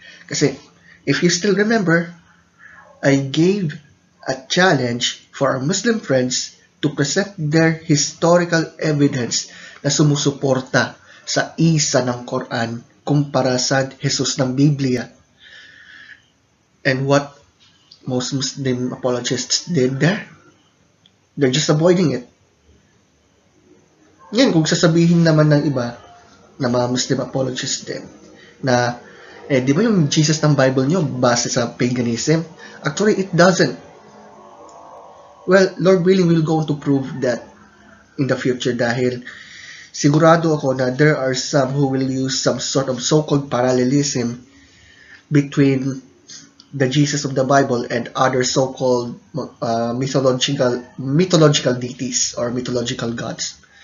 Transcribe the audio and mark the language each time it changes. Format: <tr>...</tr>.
<en>Kasi if you still remember, I gave a challenge for our Muslim friends to present their historical evidence</en> <tl>na sumusuporta sa isa ng Quran kumpara sa Jesus ng Biblia.</tl> <en>And what most Muslim apologists did there, they're just avoiding it.</en> <tl>Yan, kung sasabihin naman ng iba na mga Muslim apologists din na di ba yung Jesus ng Bible nyo base sa paganism?</tl> <en>Actually, it doesn't. Well, Lord willing, we'll go on to prove that in the future</en> <tl>dahil sigurado ako na</tl> <en>there are some who will use some sort of so-called parallelism between the Jesus of the Bible and other so-called mythological deities or mythological gods.</en>